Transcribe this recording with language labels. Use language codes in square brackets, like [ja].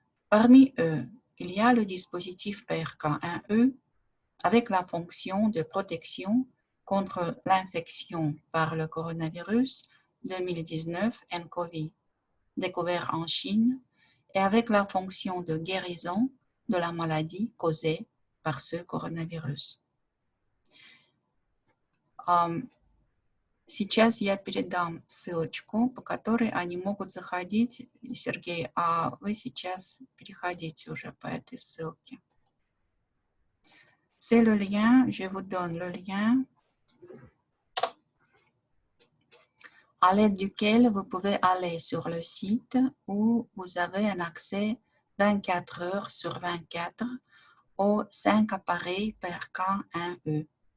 [fr] Parmi eux, il y a le dispositif PRK1E avec la fonction de protection contre l'infection par le coronavirus 2019 nCoV, découvert en Chine, et avec la fonction de guérison de la maladie causée par ce coronavirus. [ru] Сейчас я передам ссылочку, по которой они могут заходить. Сергей, а вы сейчас переходите уже по этой ссылке. [fr] C'est le lien, je vous donne le lien à l'aide duquel vous pouvez aller sur le site où vous avez un accès 24 heures sur 24 aux 5 appareils PRK1E.